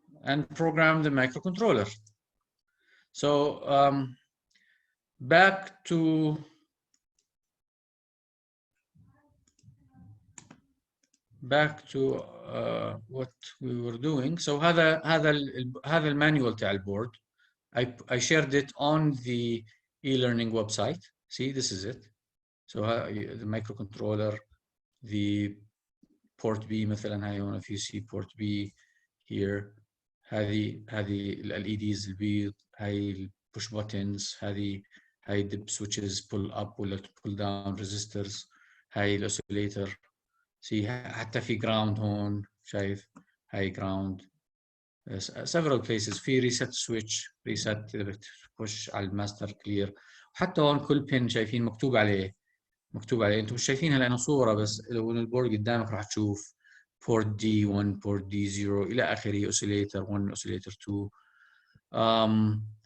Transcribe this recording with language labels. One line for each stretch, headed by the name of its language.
English: And program the microcontroller. So back back to what we were doing.
Arabic: So هذا المانيوال تاع البورد.
English: I shared it on the e-learning website. See, this is it. So the microcontroller, the port B
Arabic: مثلا هاي هون
English: if you see port B here.
Arabic: هذه LED البيض، هاي push buttons، هاي dip switches pull up ولا pull down resistors، هاي الأوسيليتر. See حتى في ground هون، شايف هاي ground.
English: several places
Arabic: في reset switch، reset إذا بتخش على الماستر كلير. حتى هون كل pin شايفين مكتوب عليه انتم مش شايفينها لأنه صورة، بس لو البورد قدامك راح تشوف port D1 port D0 إلى آخره، oscillator 1 oscillator 2.